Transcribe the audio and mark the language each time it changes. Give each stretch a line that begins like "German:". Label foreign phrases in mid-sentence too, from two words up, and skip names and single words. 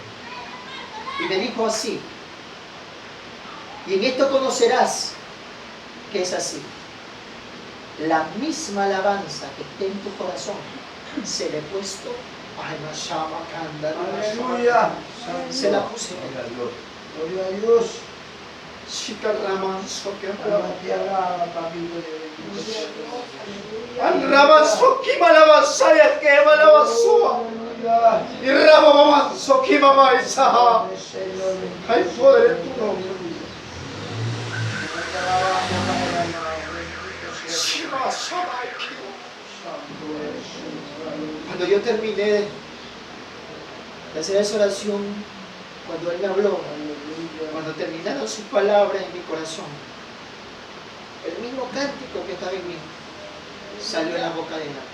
Spanish: Y me dijo así, y en esto conocerás que es así. La misma alabanza que está en tu corazón se le he puesto a Mashama Kanda. Aleluya. Se la puse. Gloria a Dios. Shikaraman Sokepa. Alaba, papi. Anraman Sokima Lavasaya Kema Lavasua. Aleluya. Y Ramaman Sokima Maisaha. Hay poder en tu nombre. Shima Shamai Kimo. Cuando yo terminé de hacer esa oración, cuando Él me habló, cuando terminaron sus palabras en mi corazón, el mismo cántico que estaba en mí salió en la boca de Él.